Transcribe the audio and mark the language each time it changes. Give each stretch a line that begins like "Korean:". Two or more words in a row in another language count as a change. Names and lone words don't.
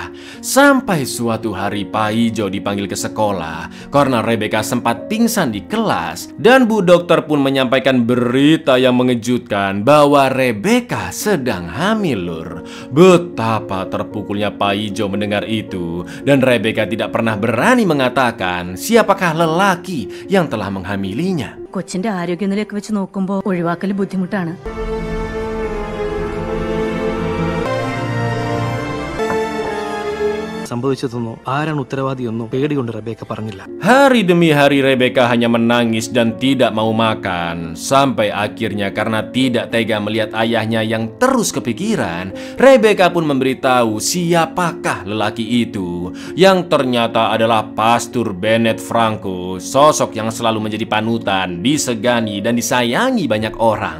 Indonesian: Sampai suatu hari Pak Ijo dipanggil ke sekolah karena Rebecca sempat pingsan di kelas, dan Bu Dokter pun menyampaikan berita yang mengejutkan bahwa Rebecca sedang hamil lur. Betapa terpukulnya Pak Ijo mendengar itu, dan Rebecca tidak pernah berani mengatakan siapakah lelaki yang telah menghamilinya.
Malayalam: കൊച്ചിന്റെ ആരോഗ്യനിലയൊക്കെ വെച്ച് നോക്കുമ്പോൾ ഒഴിവാക്കൽ ബുദ്ധിമുട്ടാണ്. സംഭവിച്ചതെന്നോ ആരാണ് ഉത്തരവാദിയെന്നോ പേടികൊണ്ട് റെബേക്ക പറഞ്ഞില്ല.
Indonesian: Hari demi hari Rebecca hanya menangis dan tidak mau makan. Sampai akhirnya karena tidak tega melihat ayahnya yang terus kepikiran, Rebecca pun memberitahu siapakah lelaki itu, yang ternyata adalah Pastor Bennett Franco, sosok yang selalu menjadi panutan, disegani dan disayangi banyak orang.